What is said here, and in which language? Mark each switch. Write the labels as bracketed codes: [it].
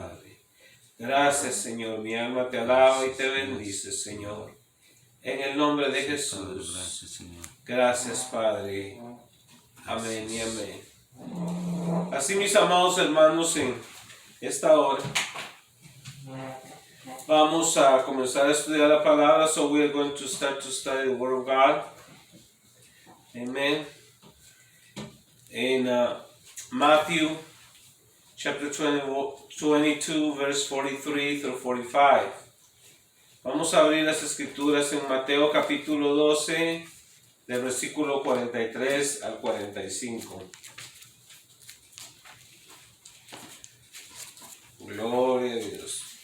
[es] Padre. Gracias, Señor. Mi alma te alaba y te bendice, Señor. En el nombre de Sí, Padre. Jesús. Gracias, Señor. Gracias, Padre. Amén y amén. Así, mis amados hermanos, en esta hora vamos a comenzar a estudiar la palabra. [en] So we are going to start to study the Word of God. Amen. In Matthew chapter 22, verse 43 through 45. [es] Vamos a abrir las escrituras en Mateo capítulo 12, del versículo 43 al 45. Gloria a Dios.